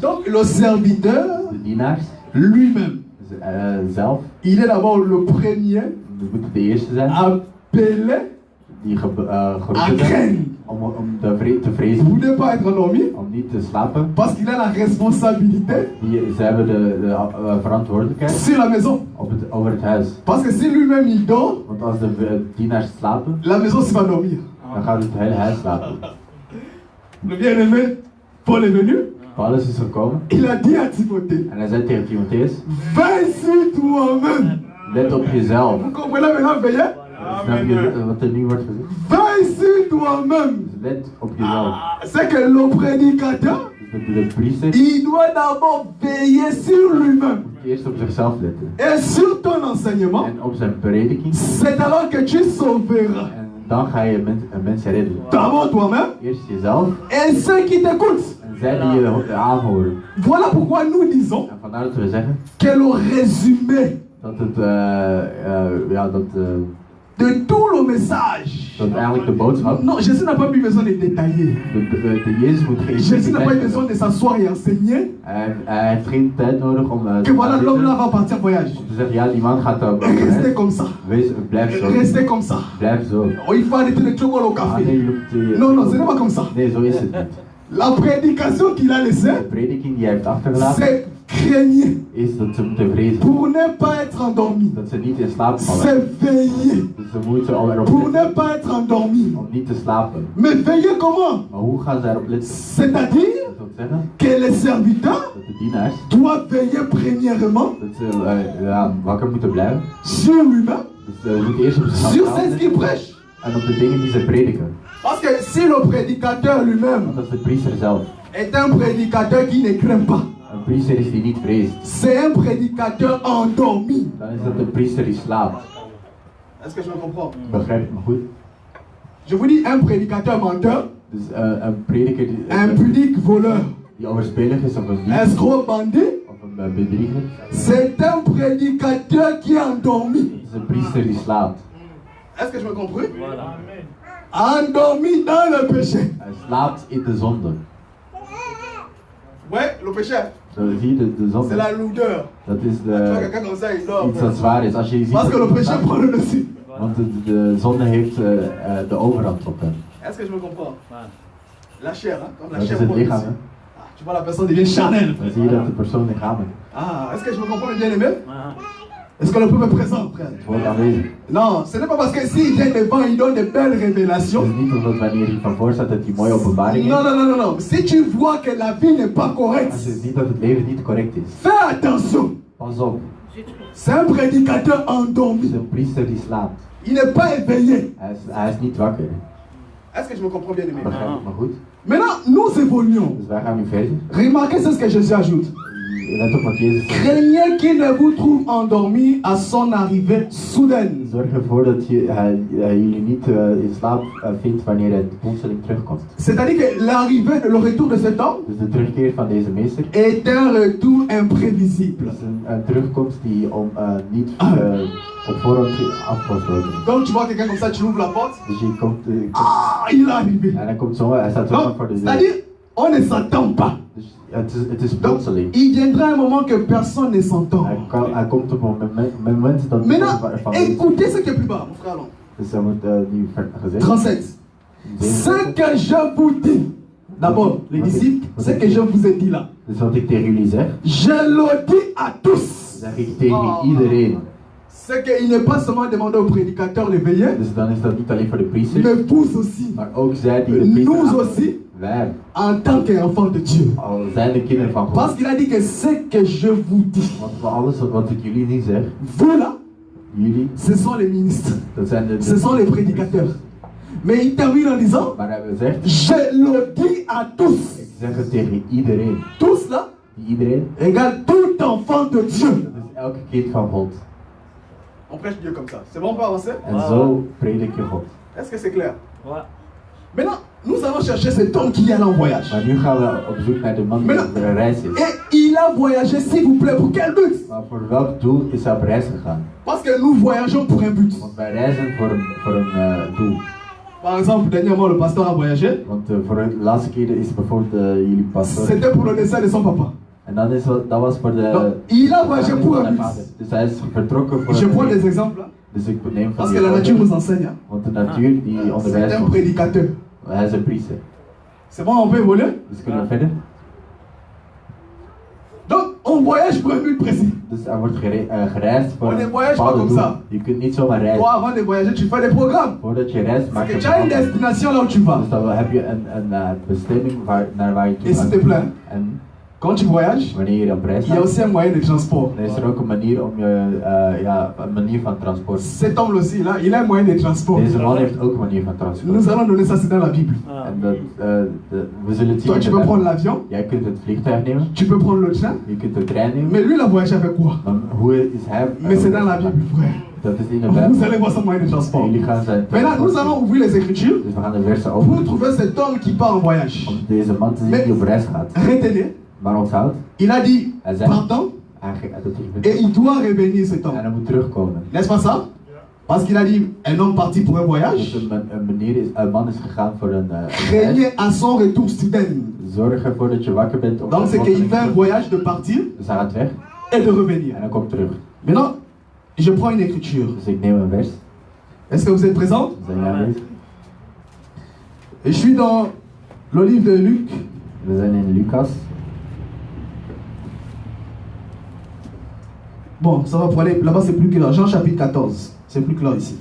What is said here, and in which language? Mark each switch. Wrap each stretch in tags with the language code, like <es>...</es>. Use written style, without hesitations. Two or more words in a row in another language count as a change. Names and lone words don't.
<fr>Donc, le serviteur</fr> <nl>De dienaars</nl> <fr>lui-même,</fr> <nl>zelf,</nl> <fr>il est d'abord le premier</fr> <nl>dat moeten de eerste zijn,</nl> <fr>appelé</fr> <nl>die</nl> <fr>à</fr> <nl>geroepen zijn</nl> <fr>craindre.</fr> <nl>om te vrezen,</nl> <fr>Vous ne pas être endormi</fr> <nl>om niet te slapen.</nl> <fr>parce qu'il a la responsabilité</fr> <nl>Ze hebben de verantwoordelijkheid</nl> <fr>sur la maison.</fr> <nl>over het huis.</nl> <fr>Parce que si lui-même il dort,</fr> <nl>Want als de dienaars slapen,</nl> <fr>la maison s'y va dormir.</fr> <nl>dan gaat het hele huis slapen.</nl> <fr>Le bien-aimé, Paul est venu,</fr> <nl>Paulus is gekomen</nl> <fr>il a dit à Timothée,</fr> <nl>en hij zei tegen Timotheus,</nl> <fr>veille sur toi-même.</fr> <nl>let op jezelf.</nl> <fr>Vous comprenez maintenant, veiller?</fr> <nl>Snap je wat er nu wordt gezegd?</nl> <fr>Veille sur toi-même.</fr> <nl>Dus let op jezelf.</nl> <fr>C'est que le prédicateur,</fr> <nl>Dus de priester</nl> <fr>il doit d'abord veiller sur lui-même</fr> <nl>moet eerst op zichzelf letten.</nl> <fr>et sur ton enseignement.</fr> <nl>En op zijn prediking.</nl> <fr>C'est alors que tu sauveras</fr> <nl>En dan ga je mensen redden.</nl> <fr>d'abord toi-même</fr> <nl>Eerst jezelf</nl> <fr>et ceux qui t'écoutent.</fr> <nl>en zij die je aanhoren.</nl> <fr>Voilà pourquoi nous disons</fr> <nl>En vandaar dat we zeggen</nl> <fr>que le résumé</fr> <nl>dat het,</nl> <fr>de tout le message.</fr> <nl>dat eigenlijk de boodschap,</nl> <fr>Non, Jésus n'a pas eu besoin de détailler.</fr> <nl>de Jezus moet geen</nl> <fr>Jésus n'a pas eu</fr> <nl>tijd</nl> <fr>besoin</fr> <nl>hebben.</nl> <fr>de s'asseoir et enseigner.</fr> <nl>Hij heeft geen tijd nodig om</nl> <fr>Que voilà, l'homme là va partir en voyage.</fr> <nl>te zeggen, ja, die man gaat op</nl> <fr>Restez</fr> <nl>reis.</nl> <fr>comme ça.</fr> <nl>Blijf zo.</nl> <fr>Restez comme ça.</fr> <nl>Blijf zo.</nl> <fr>Oh, il faut arrêter de chocolat au</fr> <nl>Ah, nee,</nl> <fr>café.</fr> <nl>je moet,</nl> <fr>Non, non, ce n'est pas comme ça.</fr> <nl>nee, zo is het niet.</nl> <fr>La prédication qu'il a</fr> <nl>De</nl> <fr>laissée,</fr> <nl>prediking die hij heeft achtergelaten</nl> <fr>c'est craignez</fr> <nl>is dat ze moeten vrezen.</nl> <fr>pour ne pas être endormi.</fr> <nl>Dat ze niet in slaap vallen.</nl> <fr>C'est veiller</fr> <nl>Dus ze moeten al erop</nl> <fr>pour ne</fr> <nl>letten</nl> <fr>pas être endormi.</fr> <nl>om niet te slapen.</nl> <fr>Mais veiller comment?</fr> <nl>Maar hoe gaan ze erop letten?</nl> <fr>C'est-à-dire</fr> <nl>Dat wil zeggen</nl> <fr>que les serviteurs</fr> <nl>dat de dienaars</nl> <fr>doivent veiller premièrement</fr> <nl>dat ze wakker moeten blijven.</nl> <fr>sur lui-même,</fr> <nl>Dus ze moeten eerst op zichzelf</nl> <fr>sur</fr> <nl>gaan</nl> <fr>ce qu'il</fr> <nl>letten</nl> <fr>prêche.</fr> <nl>en op de dingen die ze prediken.</nl> <fr>Parce que si le prédicateur lui-même</fr> <nl>Want dat is de priester zelf.</nl> <fr>est un prédicateur qui ne craint pas,</fr> <nl>Een priester is die niet vreest.</nl> <fr>c'est un prédicateur endormi.</fr> <nl>Dan is dat een priester die slaapt.</nl> <fr>Est-ce que je me comprends?</fr> <nl>Begrijp je me goed?</nl> <fr>Je vous dis un prédicateur menteur,</fr> <nl>Dus een prediker</nl> <fr>un pudique voleur,</fr> <nl>die overspelig is of een dief</nl> <fr>escroc bandit,</fr> <nl>of een bedrieger.</nl> <fr>c'est un prédicateur qui est endormi.</fr> <nl>Het is een priester die slaapt.</nl> <fr>Est-ce que je me comprends? Endormi dans le péché.</fr> <nl>Hij slaapt in de zonde.</nl> <fr>Ouais, le péché,</fr> <nl>Zo zie je de</nl> <fr>c'est</fr> <nl>zonde.</nl> <fr>la lourdeur.</fr> <nl>Dat is</nl> <fr>Tu vois quelqu'un comme ça, il dort.</fr> <nl>iets dat zwaar is. Als je ziet</nl> <fr>Parce que le</fr> <nl>dat-</nl> <fr>péché prend le dessus.</fr> <nl>want de zonde heeft de overhand op hem.</nl> <fr>Est-ce que je me comprends? La chair, hein? Comme la</fr> <nl>Dat is</nl> <fr>chair</fr> <nl>het</nl> <fr>prend le</fr> <nl>lichaam.</nl> <fr>dessus.</fr> <nl>Hè?</nl> <fr>Ah, tu vois, la personne devient charnelle.</fr> <nl>Dan zie je dat de persoon lichamelijk</nl> <fr>Ah, est-ce que je me comprends bien aimé? Est-ce que le peuple est présent, frère?</fr> <nl>wordt aanwezig.</nl> <fr>Non, ce n'est pas parce que s'il vient devant, il donne de belles</fr> <nl>Het</nl> <fr>révélations.</fr> <nl>is niet omdat wanneer hij van voor staat dat hij mooie openbaring</nl> <fr>Non,</fr> <nl>heeft.</nl> <fr>non, non, non, non. Si tu vois que la vie n'est pas</fr> <nl>Als</nl> <fr>correcte,</fr> <nl>je ziet dat het leven niet correct is.</nl> <fr>fais attention.</fr> <nl>Pas op.</nl> <fr>C'est un prédicateur</fr> <nl>Het is</nl> <fr>endormi.</fr> <nl>een priester die slaapt.</nl> <fr>Il n'est pas éveillé.</fr> <nl>Hij is niet wakker.</nl> <fr>Est-ce que je me comprends bien aimé?</fr> <nl>Begrijp ik me goed?</nl> <fr>Maintenant, nous évoluons.</fr> <nl>Dus wij gaan nu verder.</nl> <fr>Remarquez ce que Jésus ajoute.</fr> <nl>let op wat Jezus zegt.</nl> <fr>Craignez qu'il ne vous trouve endormi à son arrivée soudaine.</fr> <nl>Zorg ervoor dat jullie niet in slaap vindt wanneer hij plotseling terugkomt.</nl> <fr>C'est-à-dire que l'arrivée, le retour de cet homme</fr> <nl>Dus de terugkeer van deze meester</nl> <fr>est un retour imprévisible.</fr> <nl>is een terugkomst die niet op voorhand afgesloten is.</nl> <fr>Donc tu vois quelqu'un comme ça, tu ouvres la porte.</fr> <nl>Dus je komt,</nl> <fr>Ah, il est arrivé.</fr> <nl>en hij komt zo, hij staat zo</nl> <fr>Donc,</fr> <nl>voor de deur.</nl> <fr>c'est-à-dire, on ne s'attend pas.</fr> <nl>Dus het is</nl> <fr>Donc,</fr> <nl>plotseling.</nl> <fr>il viendra un moment que personne ne s'entend.</fr> <nl>Hij komt op een moment dat</nl> <fr>Maintenant,</fr> <nl>van</nl> <fr>écoutez ce qui est plus bas, mon frère. Allons.</fr> <nl>Dus hij moet nu gezegd. 37.</nl> <fr>Ce que je vous dis, d'abord, les disciples, ce que je vous ai dit là,</fr> <nl>Dus wat ik tegen jullie zeg,</nl> <fr>je le dis à tous.</fr> <nl>zeg ik tegen iedereen.</nl> <fr>C'est qu'il n'est pas seulement demandé aux prédicateurs l'éveillé,</fr> <nl>Dus dan is dat niet alleen voor de priesters,</nl> <fr>mais vous aussi,</fr> <nl>maar ook zij die de priester</nl> <fr>nous</fr> <nl>aannemen.</nl> <fr>aussi,</fr> <nl>Wij,</nl> <fr>en tant qu'enfants de Dieu.</fr> <nl>al zijn de kinderen van God.</nl> <fr>Parce qu'il a dit que ce que je vous dis,</fr> <nl>Want voor alles wat ik jullie niet zeg,</nl> <fr>vous là,</fr> <nl>jullie,</nl> <fr>ce sont les ministres,</fr> <nl>dat zijn de</nl> <fr>ce sont les prédicateurs. Mais il termine en disant,</fr> <nl>Maar hij zegt,</nl> <fr>je le dis à tous.</fr> <nl>ik zeg het tegen iedereen.</nl> <fr>Tous là,</fr> <nl>Iedereen,</nl> <fr>égale tout enfant de Dieu.</fr> <nl>dat is elke kind van God.</nl> <fr>On prêche Dieu comme ça. C'est bon, on peut avancer?</fr> <nl>En zo predik je God.</nl> <fr>Est-ce que c'est clair? Ouais. Maintenant, nous allons chercher cet homme qui est allé en voyage.</fr> <nl>Maar nu gaan we op zoek naar de man die op een reis is.</nl> <fr>Et il a voyagé, s'il vous plaît, pour quel but?</fr> <nl>Maar voor welk doel is hij op reis gegaan?</nl> <fr>Parce que nous voyageons pour un but.</fr> <nl>Want wij reizen voor een doel.</nl> <fr>Par exemple, dernièrement, le pasteur a voyagé.</fr> <nl>Want voor de laatste keer is bijvoorbeeld jullie pastoor.</nl> <fr>C'était pour le décès de son papa.</fr> <nl>En dat was voor de...</nl> <fr>Donc, il a voyagé pour un but.</fr> <nl>Dus hij is vertrokken voor</nl> <fr>Je</fr> <nl>een</nl> <fr>prends</fr> <nl>doel.</nl> <fr>des exemples. Hein?</fr> <nl>Dus ik neem van</nl> <fr>Parce</fr> <nl>die</nl> <fr>que la nature</fr> <nl>voorbeelden.</nl> <fr>nous enseigne. Hein?</fr> <nl>Want de natuur die</nl> <fr>C'est</fr> <nl>onderwijst</nl> <fr>un</fr> <nl>ons.</nl> <fr>prédicateur.</fr> <nl>Hij is een priester.</nl> <fr>C'est bon, on peut évoluer?</fr> <nl>Dus kunnen we verder?</nl> <fr>Donc, on voyage pour un but précis.</fr> <nl>Dus er wordt gereisd voor</nl> <fr>On</fr> <nl>een</nl> <fr>ne voyage pas</fr> <nl>bepaalde</nl> <fr>comme</fr> <nl>doel.</nl> <fr>ça.</fr> <nl>Je kunt niet zomaar reizen.</nl> <fr>Toi, avant de voyager, tu fais des programmes.</fr> <nl>Voordat je reist maak</nl> <fr>Parce</fr> <nl>je</nl> <fr>que tu as une</fr> <nl>programma.</nl> <fr>destination là où tu vas.</fr> <nl>Dus dan heb je een bestemming naar waar je toe</nl> <fr>Et s'il te</fr> <nl>gaat.</nl> <fr>plaît,</fr> <nl>En</nl> <fr>quand tu voyages,</fr> <nl>wanneer je op reis</nl> <fr>il y a</fr> <nl>gaat,</nl> <fr>aussi un moyen de transport.</fr> <nl>dan is er ook een manier om je, een manier van transport.</nl> <fr>Cet homme aussi, là, il a un moyen de transport.</fr> <nl>Deze man heeft ook een manier van transport.</nl> <fr>Nous allons donner ça, c'est dans la Bible.</fr> <nl>En dat, we zullen het zien.</nl> <fr>Toi, tu</fr> <nl>in de</nl> <fr>peux prendre</fr> <nl>Bijbel.</nl> <fr>l'avion,</fr> <nl>Jij kunt het vliegtuig nemen,</nl> <fr>tu peux prendre le train,</fr> <nl>je kunt de trein nemen.</nl> <fr>mais lui, il a voyagé avec quoi?</fr> <nl>Maar hoe is hij?</nl> <fr>Mais c'est dans la Bible, frère.</fr> <nl>Dat is in de</nl> <fr>Vous</fr> <nl>Bijbel.</nl> <fr>allez voir son moyen de transport.</fr> <nl>Jullie gaan zijn</nl> <fr>Maintenant, nous allons ouvrir les Écritures</fr> <nl>Dus we gaan de versen</nl> <fr>pour</fr> <nl>openen.</nl> <fr>trouver cet homme qui part en voyage.</fr> <nl>Om deze man te zien</nl> <fr>Mais-</fr> <nl>die op reis gaat.</nl> <fr>Retenez,</fr> <nl>Maar onthoud,</nl> <fr>il a dit,</fr> <nl>hij zei</nl> <fr>pardon,</fr> <nl>dat</nl> <fr>et il doit revenir cet</fr> <nl>en</nl> <fr>homme.</fr> <nl>hij moet terugkomen.</nl> <fr>N'est-ce pas ça? Parce qu'il a dit, un homme parti pour un</fr> <nl>Dus</nl> <fr>voyage,</fr> <nl>een man is gegaan voor een reis.</nl> <fr>craignez à son retour soudain.</fr> <nl>Zorg ervoor dat je wakker bent op</nl> <fr>Donc c'est qu'il fait un</fr> <nl>Dus</nl> <fr>voyage de partir</fr> <nl>hij gaat weg</nl> <fr>et de revenir.</fr> <nl>en hij komt terug.</nl> <fr>Maintenant, je prends une écriture.</fr> <nl>Dus ik neem een vers.</nl> <fr>Est-ce que vous êtes présents?</fr> <nl>Zijn jullie aanwezig?</nl> <fr>Et je suis dans le livre de Luc,</fr> <nl>We zijn in Lucas.</nl> <fr>bon, ça va pour aller, là-bas c'est plus clair, Jean chapitre 14, c'est plus clair ici.</fr>